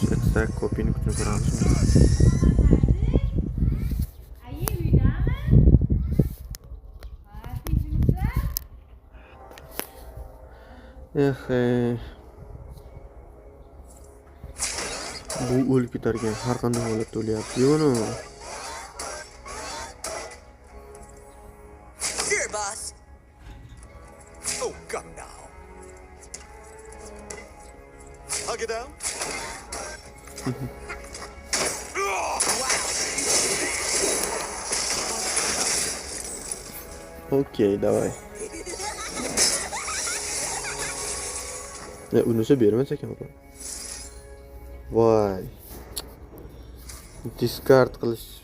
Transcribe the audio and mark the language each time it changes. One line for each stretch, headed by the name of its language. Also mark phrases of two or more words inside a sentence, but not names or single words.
English: Attack copy'ni
Uzbek: kutib turamiz. Bu o'lib ketarkan, har qanday holatda o'lyapti. Yo'qmi?
English: Here, boss. Oh, come now. Hug it out.
Russian: Okey, давай.
Uzbek: Unisi bermas ekan bu. Voy. Discard qilish.